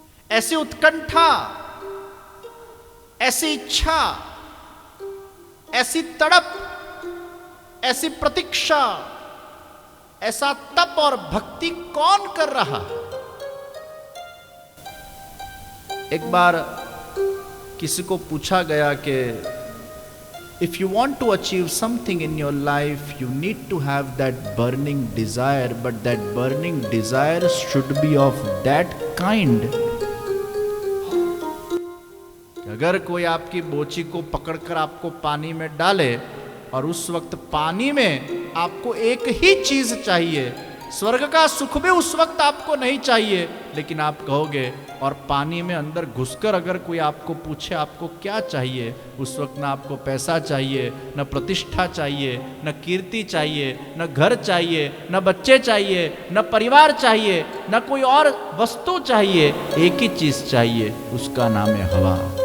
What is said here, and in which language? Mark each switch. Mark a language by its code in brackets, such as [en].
[hi] ऐसी उत्कंठा, ऐसी इच्छा, ऐसी तड़प, ऐसी प्रतीक्षा, ऐसा तप और भक्ति कौन कर रहा है? एक बार किसी को पूछा गया कि [en] if you want to achieve something in your life, you need to have that burning desire, but that burning desire should be of that kind. [hi] अगर कोई आपकी बोची को पकड़कर आपको पानी में डाले और उस वक्त पानी में आपको एक ही चीज चाहिए, स्वर्ग का सुख भी उस वक्त आपको नहीं चाहिए, लेकिन आप कहोगे, और पानी में अंदर घुसकर अगर कोई आपको पूछे आपको क्या चाहिए, उस वक्त ना आपको पैसा चाहिए, न प्रतिष्ठा चाहिए, न कीर्ति चाहिए, न घर चाहिए, न बच्चे चाहिए, न परिवार चाहिए, न कोई और वस्तु चाहिए, एक ही चीज चाहिए, उसका नाम है हवा।